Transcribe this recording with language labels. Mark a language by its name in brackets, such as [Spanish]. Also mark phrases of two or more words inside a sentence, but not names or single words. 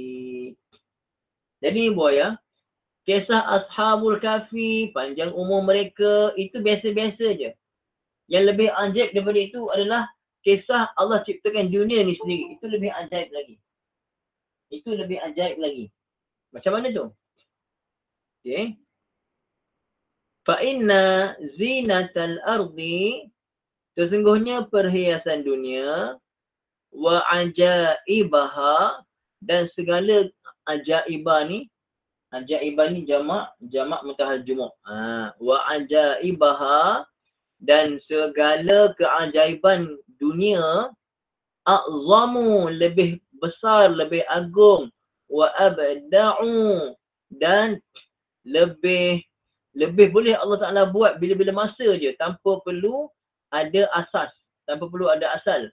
[Malay] Jadi buaya, kisah Ashabul Kahfi, panjang umur mereka, itu biasa-biasa je. Yang lebih ajaib daripada itu adalah kisah Allah ciptakan dunia ni sendiri. Itu lebih ajaib lagi. Itu lebih ajaib lagi. Macam mana tu? [Arabic] Okay. فإن زينة الأرض, [Malay] sesungguhnya perhiasan dunia, [Arabic] وعجائبها, [Malay] dan segala ajaibah ni jamak mutahal jumu'. [Arabic] وعجائبها, [Malay] dan segala keajaiban dunia, a'zamu, lebih besar, lebih agung, [Arabic] وأبدع, [Malay] dan lebih boleh Allah Ta'ala buat bila-bila masa je, tanpa perlu ada asas, tanpa perlu ada asal.